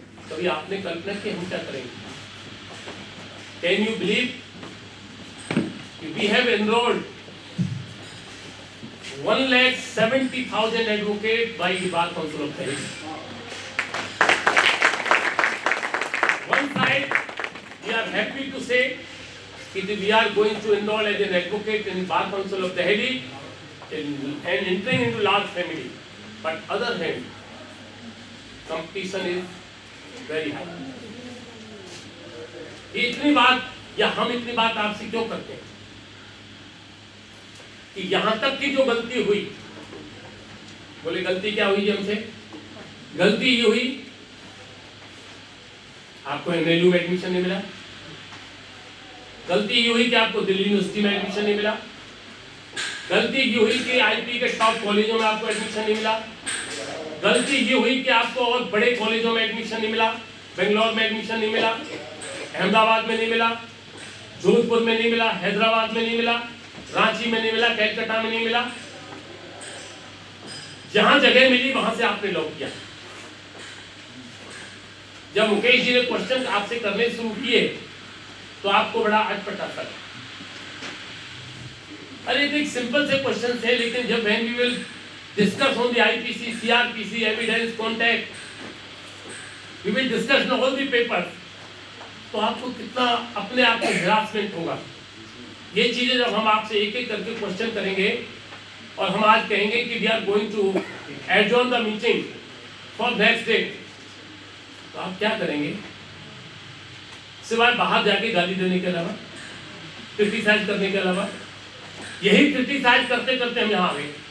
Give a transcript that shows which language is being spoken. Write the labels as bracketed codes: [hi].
[hi] कभी आपने कल्पना की हम क्या करेंगे? [en] Can you believe we have enrolled 1,70,000 advocate by the bar council of Delhi. One side, we are happy to say that we are going to enroll as an advocate in Bar Council of Delhi and entering into large family. But other hand, competition is very high. [hi] ये इतनी बात या हम इतनी बात आपसे क्यों करते हैं कि यहां तक की जो गलती हुई, बोले गलती क्या हुई जी हमसे? गलती ये हुई आपको एमएलयू में एडमिशन नहीं मिला। गलती ये हुई कि आपको दिल्ली यूनिवर्सिटी में एडमिशन नहीं मिला। गलती ये हुई कि आईपी के टॉप कॉलेजों में आपको एडमिशन नहीं मिला। गलती ये हुई कि आपको और बड़े कॉलेजों में एडमिशन नहीं मिला। बेंगलोर में एडमिशन नहीं मिला, अहमदाबाद में नहीं मिला, जोधपुर में नहीं मिला, हैदराबाद में नहीं मिला, रांची में नहीं मिला, कलकत्ता में नहीं मिला। जहां जगह मिली वहां से आपने लॉक किया। जब मुकेश जी ने क्वेश्चन आपसे करने शुरू किए तो आपको बड़ा अटपटा था। अरे एक सिंपल से क्वेश्चन थे, लेकिन जब [en] when we will discuss on the IPC, CRPC, evidence, contact, we will discuss on all the papers, [hi] तो आपको कितना अपने आप को harassment होगा। ये चीजें जब हम आपसे एक एक करके क्वेश्चन करेंगे और हम आज कहेंगे कि [en] we are going to adjourn the meeting for next day, [hi] तो आप क्या करेंगे? सिवाय बाहर जाके गाली देने के अलावा, क्रिटिसाइज करने के अलावा, यही क्रिटिसाइज करते करते हम यहाँ आ गए।